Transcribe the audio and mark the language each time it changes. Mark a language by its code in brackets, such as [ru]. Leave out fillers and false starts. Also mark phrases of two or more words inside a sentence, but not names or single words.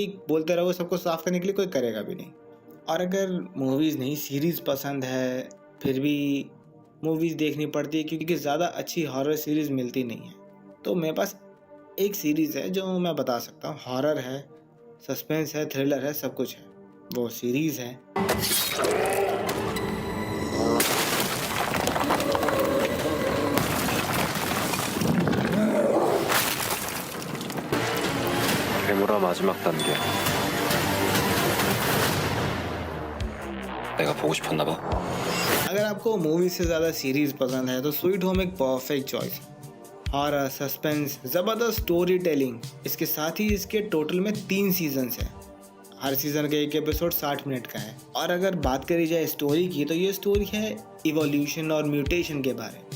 [hi] बोलते रहो सबको साफ करने के लिए, कोई करेगा भी नहीं। और अगर मूवीज़ नहीं सीरीज़ पसंद है फिर भी मूवीज़ देखनी पड़ती है क्योंकि ज़्यादा अच्छी [en] horror series [hi] मिलती नहीं है, तो मेरे पास एक सीरीज़ है जो मैं बता सकता हूँ। हॉरर है, सस्पेंस है, थ्रिलर है, सब कुछ है। वो सीरीज़ है [ko] 괴물아 마지막 단계. 내가 보고 싶었나 봐. [hi] अगर आपको मूवी से ज़्यादा सीरीज़ पसंद है तो स्वीट होम एक [en] perfect choice [hi] है। हॉरर, सस्पेंस, ज़बरदस्त [en] story telling, [hi] इसके साथ ही इसके टोटल में 3 सीजन्स हैं। हर सीज़न का एक एपिसोड 60 मिनट का है। और अगर बात करी जाए स्टोरी की तो ये स्टोरी है इवोल्यूशन और म्यूटेशन के बारे में।